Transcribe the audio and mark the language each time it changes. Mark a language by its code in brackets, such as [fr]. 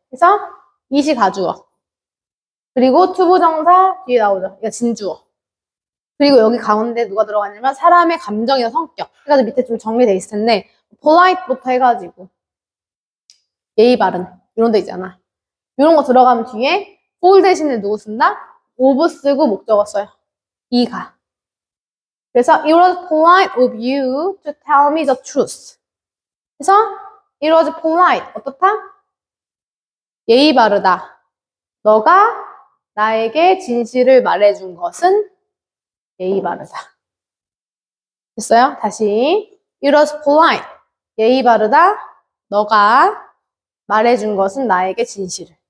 [ko] 그래서 이시 가주어. 그리고 투부정사 뒤에 나오죠. 이거 진주어. 그리고 여기 가운데 누가 들어가냐면 사람의 감정이나 성격. 해가지고 밑에 좀 정리돼 있을 텐데 polite부터 해가지고 예의 바른 이런 데 있잖아. 이런 거 들어가면 뒤에 for 대신에 누구 쓴다? of 쓰고 목적어 써요. 이가. 그래서 [en] it was polite of you to tell me the truth. [ko] 그래서 [en] it was polite. [ko] 어떻다? 예의 바르다. 너가 나에게 진실을 말해준 것은 예의 바르다. 됐어요? 다시. [en] It was polite. [ko] 예의 바르다. 너가 말해준 것은 나에게 진실을.